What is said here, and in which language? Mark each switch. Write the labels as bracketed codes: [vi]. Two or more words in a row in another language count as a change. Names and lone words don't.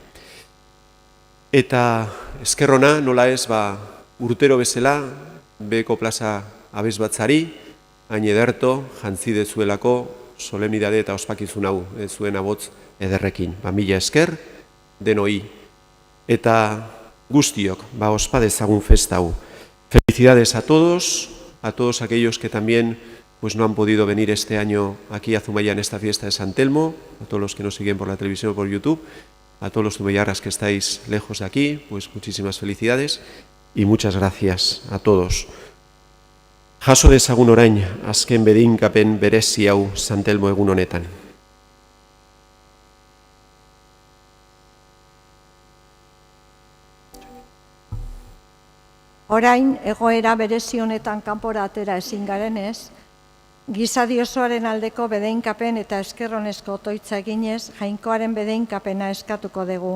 [eu] Eta eskerrona, nola ez, urtero bezala, Beko plaza abesbatzari, hain ederto, jantzi dezuelako, solemnidade eta ospakizun hau, zuen abotz ederrekin. Mila esker, denoi. Eta guztiok, ospa dezagun festa hau. [es] Felicidades a todos aquellos que también no han podido venir este año aquí a Zumaya en esta fiesta de San Telmo, a todos los que nos siguen por la televisión o por YouTube, a todos los zumayarras que estáis lejos de aquí, muchísimas felicidades y muchas gracias a todos. [eu] Jaso dezagun orain, azken bedinkapen berezi hau San Telmo egun honetan. Orain, egoera berezi honetan kanpora atera ezin garenez, gizadi osoaren aldeko bedeinkapen eta eskerronezko otoitza eginez, Jainkoaren bedeinkapena eskatuko dugu.